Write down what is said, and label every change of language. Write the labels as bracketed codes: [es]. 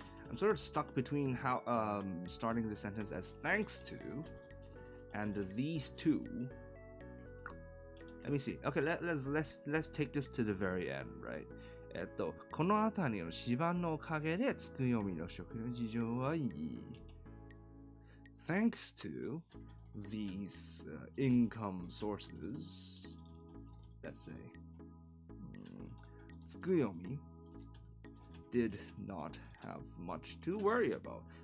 [en] I'm sort of stuck between how starting the sentence as "thanks to" and these two. Let me see. Okay, let's take this to the very end, right? [ja] この辺りの芝のおかげでつくよみの食の事情はいい。 [en] Thanks to these income sources, let's say, Tsukuyomi did not have much to worry about.